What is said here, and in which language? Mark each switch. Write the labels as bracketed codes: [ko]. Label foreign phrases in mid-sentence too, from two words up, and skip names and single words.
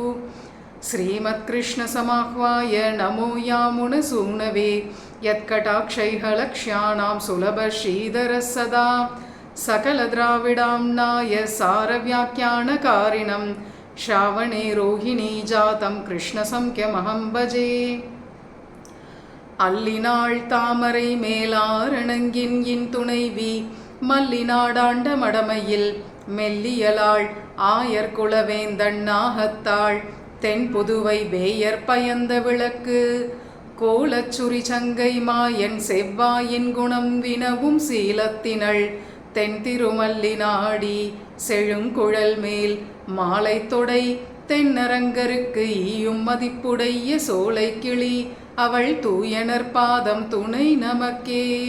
[sa] श्रीमत्कृष्णसमाह्वाय नमो यामुनसूनवे यत्कटाक्षैः लक्ष्याणां सुलभश्रीधरः सदा। सकलद्राविडाम्नाय सारव्याख्यानकारिणं श्रावणे रोहिणी जातं कृष्णसंख्यमहं भजे। [ta] அல்லினாள் தாமரை மேலாரணங்கின் இன் துணைவி மல்லிநாடாண்ட மடமையில் மெல்லியலாள் ஆயர்குலவேந்தன் நாகத்தாள் தென்புதுவை வேயர் பயந்த விளக்கு கோலச்சுரி சங்கை மாயன் செவ்வாயின் குணம் வினவும் சீலத்தினள் தென் திருமல்லி நாடி செழுங்குழல் மேல் மாலை தொடை தென்னரங்கருக்கு ஈயும் மதிப்புடைய சோலை கிளி அவள் தூயனர் பாதம் துணை நமக்கே.